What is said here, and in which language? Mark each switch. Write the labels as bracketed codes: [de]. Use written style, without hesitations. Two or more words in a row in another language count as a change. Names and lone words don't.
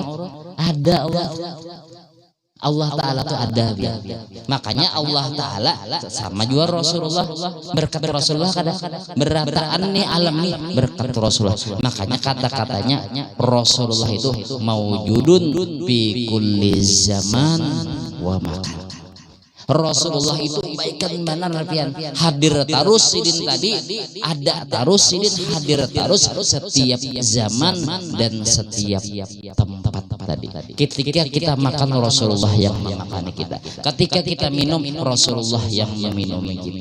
[bjn] Ada Allah Ta'ala tuh ada biar. Makanya Allah Ta'ala sama juga Rasulullah, berkat Rasulullah kada berataan nih alam nih berkat Rasulullah. Makanya kata-katanya Rasulullah itu [ar] موجود في كل زمان ومكان. [bjn] Rasulullah itu baikan mana artian hadir terus sidin tadi, ada terus sidin hadir terus setiap zaman dan setiap tempat tadi. Ketika kita makan Rasulullah yang memakani kita, ketika kita minum Rasulullah yang meminumi kita.